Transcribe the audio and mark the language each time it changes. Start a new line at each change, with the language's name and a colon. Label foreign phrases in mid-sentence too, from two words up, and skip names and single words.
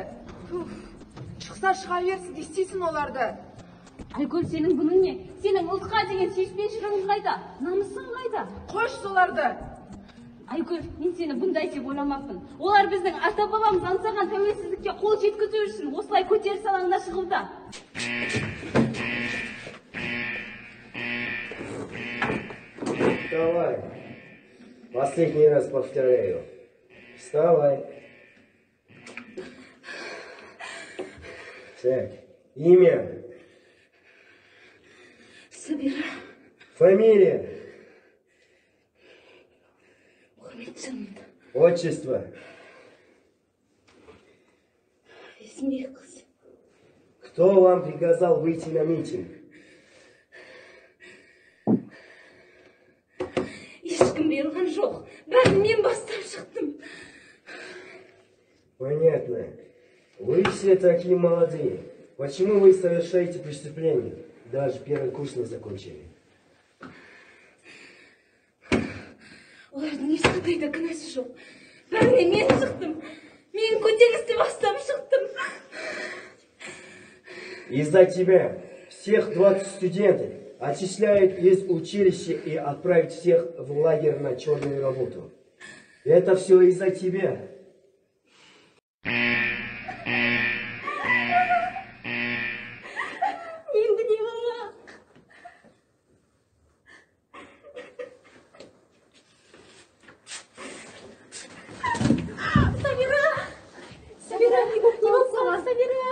Kazakh: Шықса шыға берсін, не істейсің оларды? Айгүл, сенің бұның не? Сенің ұлтқа деген сүйіспеншілігің қайда? Намысың қайда? Қойш соларды. Айгүл, мен сені бұндай деп ойламаппын. Олар біздің ата-бабамыз аңсаған тәуелсіздікке қол жеткізу үшін осылай көтеріліс алаңына шығуда.
Russian: Вставай. Последний раз повторяю. Вставай. Сядь. Имя. Сабира. Фамилия. Мұхаммеджан. Отчество. Есімбекқызы. Кто вам приказал выйти на митинг?
Kazakh: Ешкім берілген жоқ. Бәрін мен бастап шықтым.
Russian: Понятно. Вы все такие молодые. Почему вы совершаете преступление? Даже первый курс не закончили.
Kazakh: Олардың ешқандай да кінәсі жоқ. Бәріне мен шықтым. Мен көтерілісті бастап шықтым.
Russian: Из-за тебя всех 20 студентов отчисляют из училища и отправят всех в лагерь на черную работу. Это все из-за тебя.
Kazakh: Енді не болмақ? Сабира, не болып сала, Сабира.